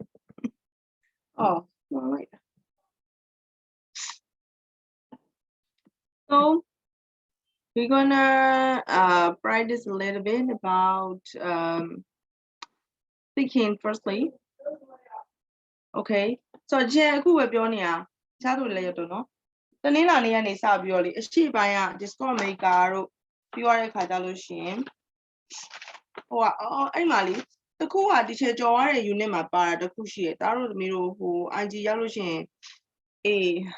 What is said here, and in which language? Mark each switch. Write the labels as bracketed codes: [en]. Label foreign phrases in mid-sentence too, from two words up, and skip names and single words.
[en] Oh, all right. So we're gonna practice a little bit about speaking firstly. [my] Okay. So အခုပဲပြောနေတာတခြားသူလည်းရတော့နော်တနင်္လာနေ့ကနေစပြီးတော့လေအရှိပိုင်းက [en] Discord maker [my] တို့ပြောရတဲ့ခါကြလို့ရှိရင်ဟိုကအဲ့မှာလေတခုကဒီချေကြော်ရတဲ့ unit မှာပါတာတခုရှိတယ်ဒါတို့သမီးတို့ဟို IG ရောက်လို့ရှိရင်အေး